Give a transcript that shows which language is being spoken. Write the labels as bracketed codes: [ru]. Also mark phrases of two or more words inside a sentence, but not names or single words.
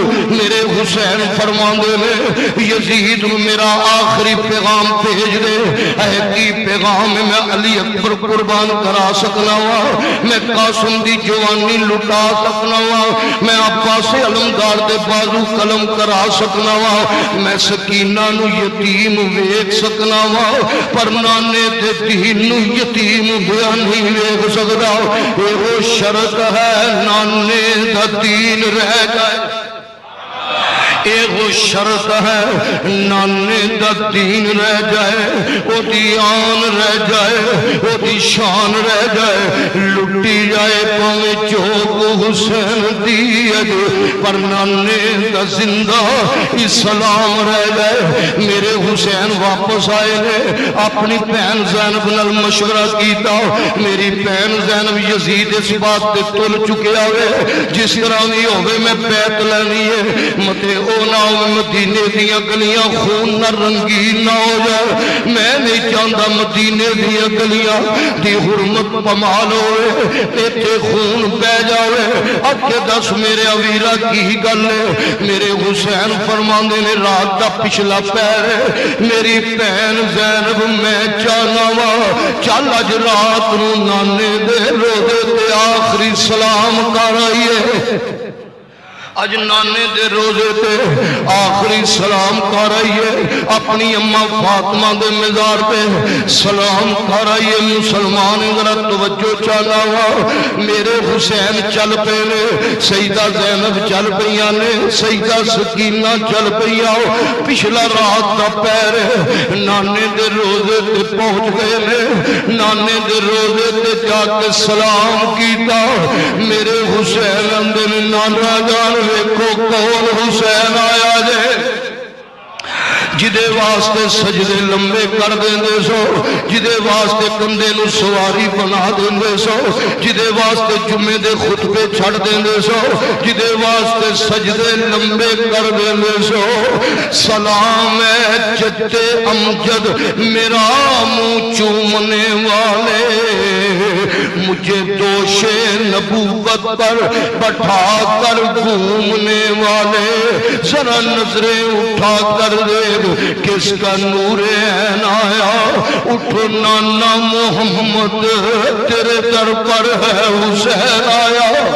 [pa] میرے حسین فرماندے میں یزید میرا آخری پیغام بھیج دے، اے کی پیغام میں علی اکبر قربان کرا سکنا وا، میں قاسم دی جوانی لٹا سکنا وا، میں عباس علمدار دے بازو قلم کرا سکنا وا، میں سکینہ نو یتیم ویکھ سکنا وا، پر نانے تے دین نو یتیم ہوا نہیں ویکھ سکدا۔ اے وہ شرط ہے نانے دا دین رہ جائے، اے وہ شرط ہے نانے دا دین رہ جائے، او دی آن رہ جائے، او دی شان رہ جائے، لٹی جائے پاویں چوک حسین دی اج، پر نانے دا زندہ اسلام رہ جائے۔ میرے حسین واپس آئے نے، اپنی بہن زینب نال مشورہ کیتا، میری بہن زینب یزید اس بات تے تل چکیا ہوئے، جس طرح بھی ہوئے میں بیعت لینی ہے، متے او نہ مدینے دیاں گلیاں خون نہ رنگین نہ ہو جائے۔ [ur] میں نہیں چاہتا [pa] مدینے دیاں گلیاں دی حرمت پمال ہوئے، ایتھے خون بہ جاوے۔ اکھے دس میرے اویرہ کی گل ہے، میرے حسین فرماندے نے رات دا پچھلا پیر ہے، میری بہن زینب میں چاہنا وا چل اج رات نو نانے دے روزے تے آخری سلام کر آئیے۔ اج نانے دے روزے تے آخری سلام کر آئیے اپنی اماں فاطمہ دے مزار پہ سلام کر آئیے مسلمان ذرا توجہ چاہنا ہوا میرے حسین چل پے نے سیدہ زینب چل پیا نے سیدہ سکینہ چل پیا پچھلا رات دا پیر نانے دے روزے تے پہنچ گئے نے نانے دے روزے تے جا کے سلام کیتا میرے حسین اندر نانا جان ویکھو کون حسین آیا جے جدے واسطے سجدے لمبے کر دیندے سو جدے واسطے کندے نو سواری بنا دیندے سو جدے واسطے جمعے دے خطبے چھڑ دیندے سو جدے واسطے سجدے لمبے کر دیندے سو سلام ہے جد امجد [ur] میرا منہ چومنے والے مجھے دوش نبوت پر بٹھا کر گھومنے والے ذرا نظریں اٹھا کر دیکھ کس کا نور عین آیا اٹھو نانا محمد تیرے در پر ہے حسین آیا